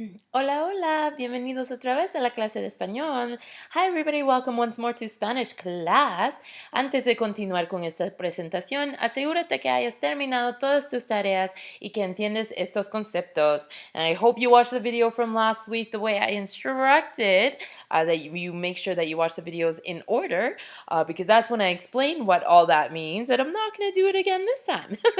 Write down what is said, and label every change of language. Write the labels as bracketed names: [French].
[Spanish] Hola, hola, bienvenidos otra vez a la clase de español. [English] Hi everybody, welcome once more to Spanish class. [Spanish] Antes de continuar con esta presentación, asegúrate que hayas terminado todas tus tareas y que entiendes estos conceptos. [English] And I hope you watched the video from last week the way I instructed, that you make sure that you watch the videos in order, because that's when I explain what all that means, and I'm not going to do it again this time.